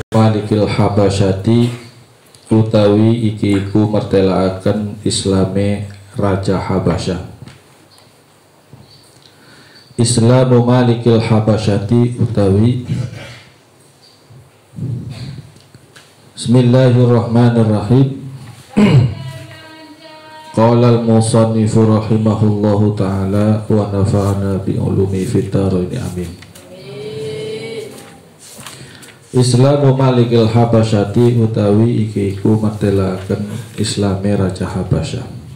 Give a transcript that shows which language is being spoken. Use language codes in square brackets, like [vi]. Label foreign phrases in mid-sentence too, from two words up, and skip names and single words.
[ar] ملك الحبشة [jv] utawi iki iku mertelaaken Islame Raja Habasyah. [ar] إسلام ملك الحبشة utawi بسم الله الرحمن الرحيم. قال المصنف رحمه الله تعالى ونفعنا بعلوم في الدارين آمين. إسلام ملك الحبشة [jv] utawi iki iku mertelaken Islame Raja Habasyah.